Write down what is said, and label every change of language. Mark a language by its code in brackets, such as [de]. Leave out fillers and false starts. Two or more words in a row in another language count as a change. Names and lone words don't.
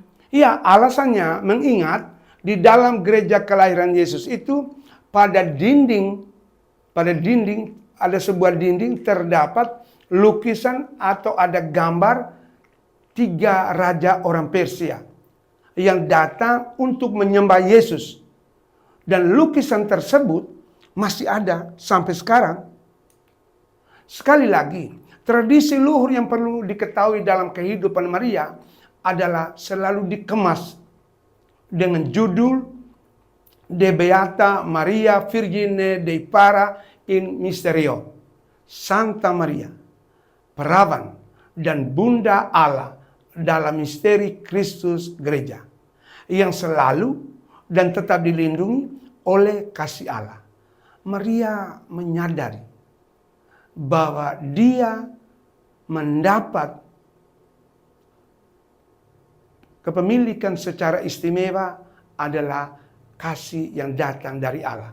[id] Ya, alasannya mengingat di dalam gereja kelahiran Yesus itu pada dinding ada sebuah dinding terdapat lukisan atau ada gambar 3 raja orang Persia yang datang untuk menyembah Yesus. Dan lukisan tersebut masih ada sampai sekarang. Sekali lagi, tradisi luhur yang perlu diketahui dalam kehidupan Maria adalah selalu dikemas dengan judul De Beata Maria Virgine Dei Para in Mysterio. Santa Maria, perawan dan Bunda Allah dalam misteri Kristus Gereja, yang selalu dan tetap dilindungi oleh kasih Allah. Maria menyadari bahwa dia mendapat kepemilikan secara istimewa adalah kasih yang datang dari Allah.